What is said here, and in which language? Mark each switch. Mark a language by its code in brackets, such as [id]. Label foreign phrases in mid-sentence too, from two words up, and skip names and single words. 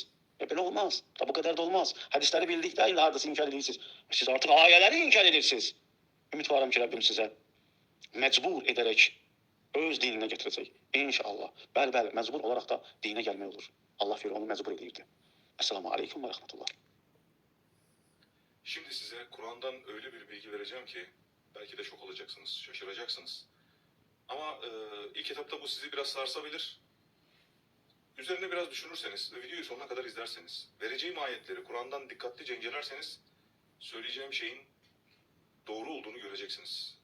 [az] Belə olmaz. Bu qədər də olmaz. Hədisləri bildikdə illa hardasa inkar edirsiniz. Siz artıq ayələri inkar edirsiniz. Ümid varam ki, Rəbbim sizə məcbur edərək öz dininə gətirəcək. İnşallah. Bəli, məcbur olaraq da dinə gəlmək olur. Allah onu məcbur edirdi. [tr] Esselamu aleyküm ve rahmetullah. Şimdi size Kur'an'dan öyle bir bilgi vereceğim ki belki de şok olacaksınız, şaşıracaksınız. Ama ilk etapta bu sizi biraz sarsabilir. Üzerine biraz düşünürseniz ve videoyu sonuna kadar izlerseniz, vereceğim ayetleri Kur'an'dan dikkatlice incelerseniz söyleyeceğim şeyin doğru olduğunu göreceksiniz.